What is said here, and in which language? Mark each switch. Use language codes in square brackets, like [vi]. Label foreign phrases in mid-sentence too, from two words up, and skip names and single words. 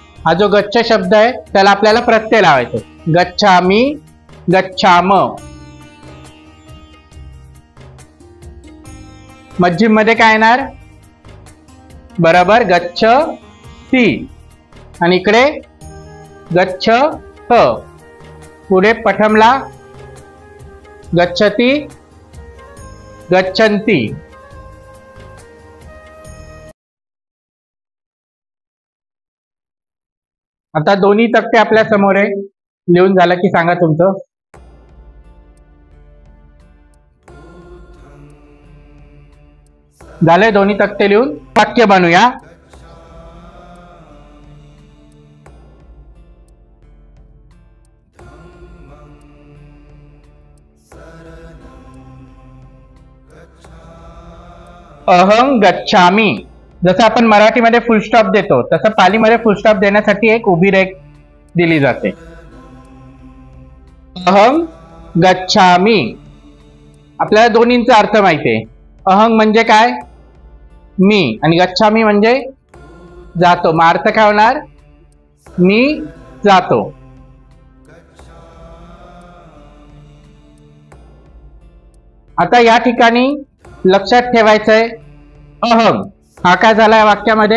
[mr] हा जो गच्छ शब्द आहे त्याला आपल्याला प्रत्यय लावायचा. [pi] गच्छामी, गच्छाम. [mr] मध्यम मध्ये काय येणार? बरोबर गच्छ ती. आणि इकडे गच्छ ह. पुढे पठमला [pi] गच्छति, गच्छन्ति. [mr] आता दोन्ही तक्ते आपल्या समोर आहे. लिहून झालं की सांगा तुमचं. झाले दोन्ही तक्ते लिहून. वाक्य बनवूया. [pi] अहं गच्छामी. [mr] जसं आपण मराठीमध्ये [en] full stop [mr] देतो तसं पालीमध्ये [en] full stop [mr] देण्यासाठी एक उभी रेख दिली जाते. [pi] अहं गच्छामी. [mr] आपल्याला दोन्हींचा अर्थ माहिती आहे. अहं म्हणजे काय? मी. आणि गच्छामी म्हणजे जातो. मग अर्थ काय होणार? मी जातो. आता या ठिकाणी लक्षात ठेवायचंय, अहं हा काय झाला वाक्यामध्ये?